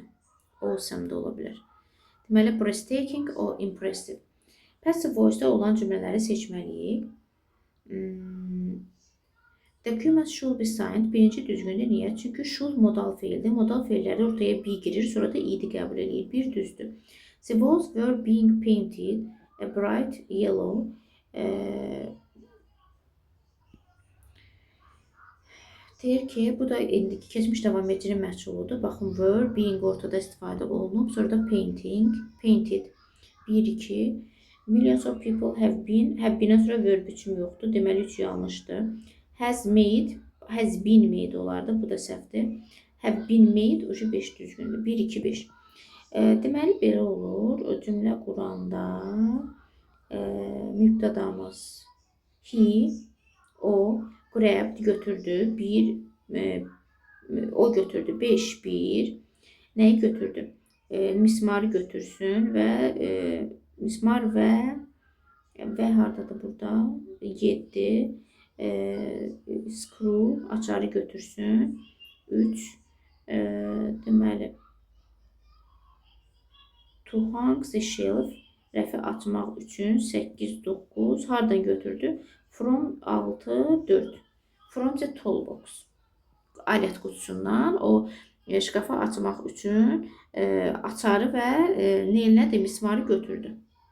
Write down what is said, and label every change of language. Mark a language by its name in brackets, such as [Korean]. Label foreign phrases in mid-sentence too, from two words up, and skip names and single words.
[Azerbaijani] Awesome da ola bilər. Deməli, breathtaking o impressive. [English] Passive voice- [Azerbaijani] da olan cümlələri seçməliyik. [English] Documents should be signed. [Azerbaijani] Birinci düzgündür. Niyə? Çünki should modal feildir. Modal feilləri ortaya be girir, sonra da id qəbul edir. Bir düzdür. [English] The walls were being painted a bright yellow. [Azerbaijani] Deyir ki, bu da indiki keçmiş davam edicinin məhsuludur. Baxın, were, being ortada istifadə olunub. Sonra da painting, painted. 1-2. [English] Millions of people have been. Have been- [Azerbaijani] dən sonra verb biçimi yoxdur. Deməli, 3 yanlışdır. [English] Has made, has been made olardı. [Azerbaijani] Bu da səhvdir. [English] Have been made, [Azerbaijani] ucu 5 düzgündür. 1-2-5. Deməli, belə olur. O cümlə quranda mübtədamız he, o, grabbed, götürdü. 1, o götürdü. 5-1. Nəyi götürdü? Mismarı götürsün və mismar və hardadır burada? 7. Screw, açarı götürsün. 3. Deməli, [English] to hang the shelf, [Azerbaijani] rəfi açmaq üçün 8-9. Hardan götürdü? [English] From 6-4. From the toolbox. [Azerbaijani] Alət qutusundan o şkafa açmaq üçün açarı və neylədi? Mismarı götürdü.